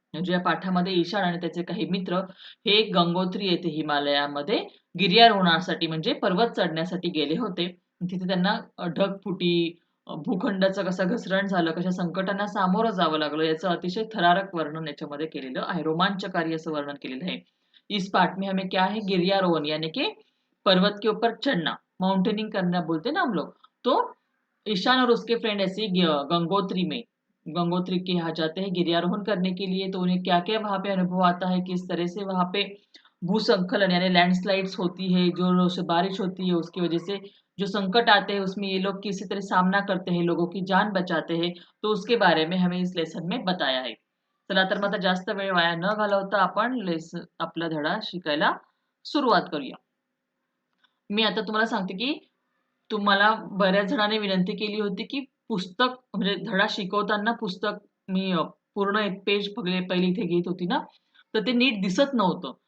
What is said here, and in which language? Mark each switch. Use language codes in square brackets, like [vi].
[mr] म्हणजे या पाठामध्ये ईशान आणि त्याचे काही मित्र हे गंगोत्री येथे हिमालयामध्ये गिर्यारोहणासाठी म्हणजे पर्वत चढण्यासाठी गेले होते. तिथे त्यांना ढगफुटी, भूखंडाचं कसं घसरण झालं, कशा संकटांना सामोरं जावं लागलं याचं अतिशय थरारक वर्णन याच्यामध्ये केलेलं आहे. रोमांचकारी असं वर्णन केलेलं आहे. [hi] इस पाठ में हमें क्या है, गिर्यारोहण यानी कि पर्वत के ऊपर चढ़ना, माउंटेनिंग करना बोलते ना हम लोग. तो ईशान और उसके फ्रेंड ऐसे गंगोत्री के यहाँ जाते हैं गिर्यारोहण करने के लिए. तो उन्हें क्या क्या वहां पे अनुभव आता है, किस तरह से वहां पे भूस्खलन यानी लैंडस्लाइड्स होती है, जो बारिश होती है उसकी वजह से जो संकट आते हैं उसमें ये लोग किसी तरह सामना करते हैं, लोगों की जान बचाते हैं. तो उसके बारे में हमें इस लेसन में बताया है. [mr] चला तर मग आता जास्त वेळ वाया न घालवता आपण आपला धडा शिकायला सुरुवात करूया. मी आता तुम्हाला सांगते की तुम्हाला बऱ्याच जणांनी विनंती केली होती की पुस्तक म्हणजे धडा शिकवताना पुस्तक मी पूर्ण एक पेज पहिले इथे घेत होती ना, तर ते नीट दिसत नव्हतं.